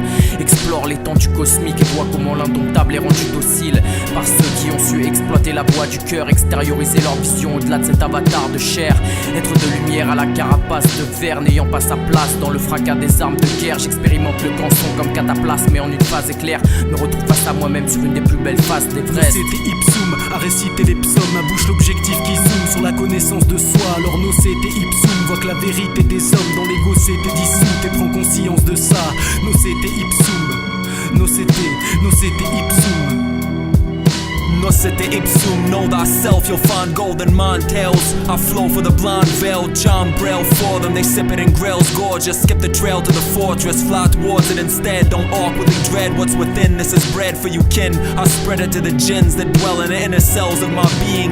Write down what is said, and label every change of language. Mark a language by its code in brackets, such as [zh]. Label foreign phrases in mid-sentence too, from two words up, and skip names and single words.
[fr] Explore l'étendue cosmique et vois comment l'indomptable est rendu docile par ceux qui ont su exploiter la voix du cœur, extérioriser leur vision au-delà de cet avatar de chair. Être de lumière à la carapace de verre n'ayant pas sa place dans le fracas des armes de guerre. J'expérimente le canson comme cataplasme mais en une phase éclair. Me retrouve face à moi-même sur une des plus belles phases d'Everest. [la] Nocete ipsum, [fr] à réciter les psaumes, ma bouche l'objectif qui zoome sur la connaissance de soi. Alors [la] nocete ipsum, [fr] voit que la vérité des hommes dans l'ego s'est dissoute et prends conscience de ça. [la] Nocete ipsum, nocete ipsum. Nocete ipsum, [en] know thyself, you'll find golden mind tales. I flow for the blind veil, John Braille for them. They sip it in grails, gorgeous. Skip the trail to the fortress, fly towards it instead. Don't awkwardly dread what's within, this is bread for you kin. I spread it to the jinns that dwell in the inner cells of my being.